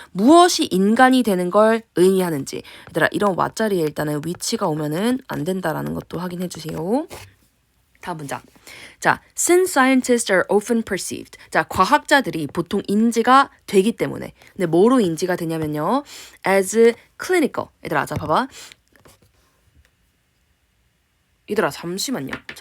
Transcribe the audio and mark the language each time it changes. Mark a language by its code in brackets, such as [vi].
[ko] 무엇이 인간이 되는 걸 의미하는지. 얘들아, 이런 what 자리에 일단은 위치가 오면은 안 된다라는 것도 확인해 주세요. 다음 문장. [en] 자, since scientists are often perceived. [ko] 자, 과학자들이 보통 인지가 되기 때문에. 근데 뭐로 인지가 되냐면요. [en] as clinical. [ko] 얘들아, 자, 봐봐. 얘들아, 잠시만요.